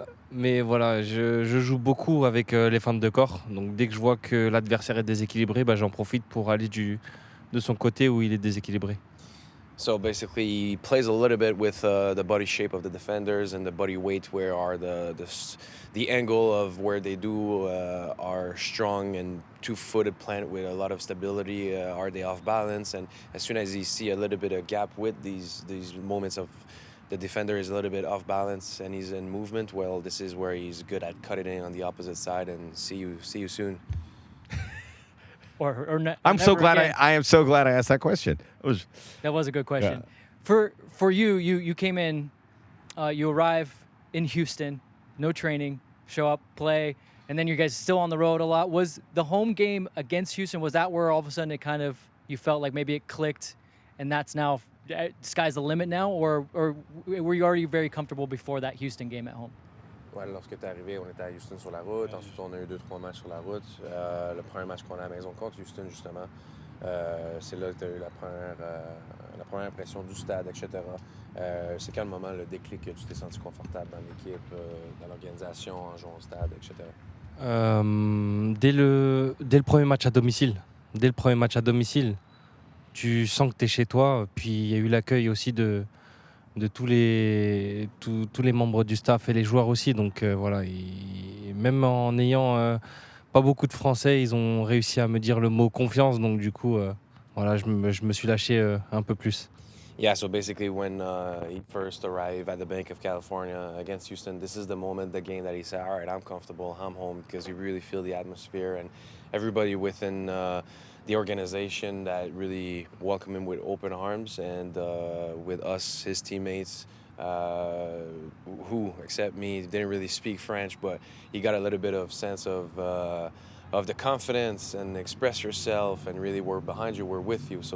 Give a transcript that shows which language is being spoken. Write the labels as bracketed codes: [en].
[fr] Mais voilà, je joue beaucoup avec les feintes de corps. Donc dès que je vois que l'adversaire est déséquilibré, j'en profite pour aller de son côté où il est déséquilibré. [en] So basically, he plays a little bit with the body shape of the defenders and the body weight, where are the angle of where they are strong and two-footed plant with a lot of stability. Are they off balance? And as soon as you see a little bit of gap with these moments of the defender is a little bit off balance and he's in movement, well, this is where he's good at cutting in on the opposite side. And see you soon. I'm so never glad again. I am so glad I asked that question. That was a good question. Yeah. For you came in, you arrive in Houston, no training, show up, play, and then you guys still on the road a lot. Was the home game against Houston, was that where all of a sudden it kind of, you felt like maybe it clicked and that's now, sky's the limit now? Or were you already very comfortable before that Houston game at home? [fr] Ouais, lorsque tu es arrivé, on était à Houston sur la route. Ensuite, on a eu 2-3 matchs sur la route. Le premier match qu'on a à la maison contre Houston, justement, c'est là que tu as eu la première impression du stade, etc. C'est quel moment le déclic que tu t'es senti confortable dans l'équipe, dans l'organisation, en jouant au stade, etc. Dès le premier match à domicile. Dès le premier match à domicile, tu sens que tu es chez toi. Puis il y a eu l'accueil aussi de tous les membres du staff et les joueurs aussi. Donc voilà, même en n'ayant pas beaucoup de Français, ils ont réussi à me dire le mot confiance. Donc du coup, voilà, je me suis lâché un peu plus. [en] Yeah, so basically when he first arrived at the Bank of California against Houston, this is the moment, the game that he said, all right, I'm comfortable, I'm home, because you really feel the atmosphere and everybody within the organization that really welcomed him with open arms, and with us, his teammates, who, except me, didn't really speak French, but he got a little bit of sense of the confidence and express yourself, and really we're behind you, we're with you.